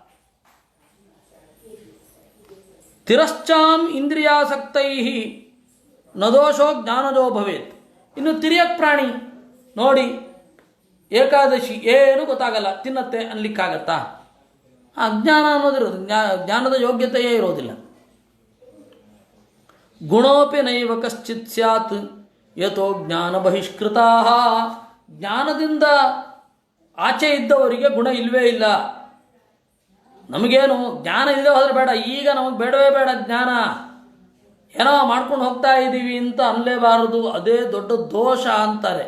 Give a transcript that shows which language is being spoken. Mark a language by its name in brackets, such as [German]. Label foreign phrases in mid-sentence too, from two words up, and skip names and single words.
[Sanskrit] ತಿರಶ್ಚಾಂ ಇಂದ್ರಿಯಾಸಕ್ತೈ ನ ದೋಷೋ ಜ್ಞಾನದೋ ಭವೇತ್. [Kannada] ಇನ್ನು ತಿರ್ಯಕ್ ಪ್ರಾಣಿ ನೋಡಿ, ಏಕಾದಶಿ ಏನು ಗೊತ್ತಾಗಲ್ಲ, ತಿನ್ನತ್ತೆ ಅನ್ಲಿಕ್ಕಾಗತ್ತಾ? ಅಜ್ಞಾನ ಅನ್ನೋದಿರೋದು, ಜ್ಞಾನದ ಯೋಗ್ಯತೆಯೇ ಇರೋದಿಲ್ಲ. [Sanskrit] ಗುಣೋಪಿ ನೈವ ಕಶ್ಚಿತ್ ಸ್ಯಾತ್ ಯಥೋ ಜ್ಞಾನ ಬಹಿಷ್ಕೃತಾ. [Kannada] ಜ್ಞಾನದಿಂದ ಆಚೆ ಇದ್ದವರಿಗೆ ಗುಣ ಇಲ್ಲವೇ ಇಲ್ಲ. ನಮಗೇನು ಜ್ಞಾನ ಇಲ್ಲದೆ ಹೋದರೆ ಬೇಡ, ಈಗ ನಮಗೆ ಬೇಡವೇ ಬೇಡ ಜ್ಞಾನ, ಏನೋ ಮಾಡ್ಕೊಂಡು ಹೋಗ್ತಾ ಇದ್ದೀವಿ ಅಂತ ಅನ್ನಲೇಬಾರದು, ಅದೇ ದೊಡ್ಡ ದೋಷ ಅಂತಾರೆ.